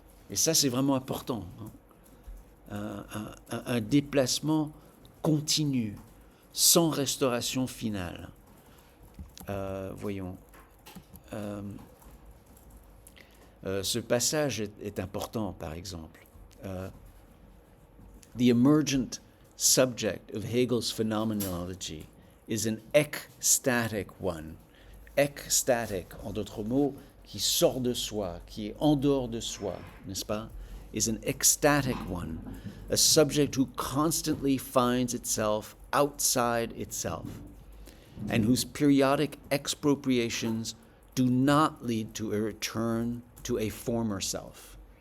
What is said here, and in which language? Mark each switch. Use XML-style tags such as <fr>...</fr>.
<fr>Et ça, c'est vraiment important. Hein? Un déplacement continu, sans restauration finale. Voyons. Ce passage est important, par exemple.</fr> <en>The emergent subject of Hegel's phenomenology is an ecstatic one.</en> <fr>Ecstatic, en d'autres mots, qui sort de soi, qui est en dehors de soi, n'est-ce pas?</fr> <en>Is an ecstatic one, a subject who constantly finds itself outside itself, and whose periodic expropriations do not lead to a return to a former self.</en>